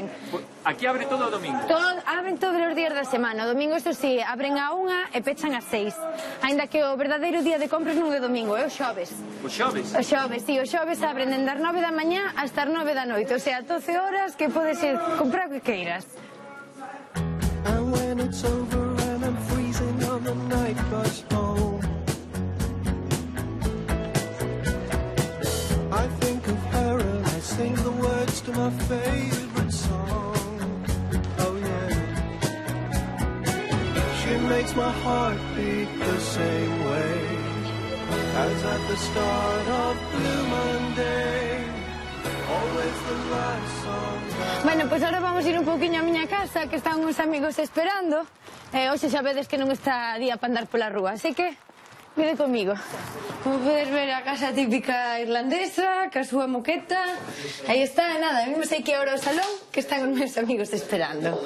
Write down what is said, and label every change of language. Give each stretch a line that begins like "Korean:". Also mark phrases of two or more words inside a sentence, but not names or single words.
Galician: Aquí abre todo o domingo? Abren todos os días da semana. O domingo, eso sí, abren a 1 e pechan a 6. Ainda que o verdadeiro día de compras non é domingo, é o xoves. O xoves? O xoves, sí, o xoves abren dende as 9 da mañá hasta as 9 da noite.
Spanish: O sea,
Galician: 12 horas que podes ir comprar o que queiras.
English: And when it's over and I'm freezing on the night bus home, I think of her and I sing the words to my favorite song. Oh yeah, she makes my heart beat the same way as at the start of Blue Monday. Always the last song.
Galician: Bueno, pois agora vamos ir un pouquiño á miña casa, que están uns amigos esperando. Hoxe xa vedes que non está día para andar pola rúa, así que vide comigo. Como podes ver, a casa típica irlandesa, ca súa moqueta. Aí está, nada, vimos aquí ahora o salón, que están os meus amigos esperando.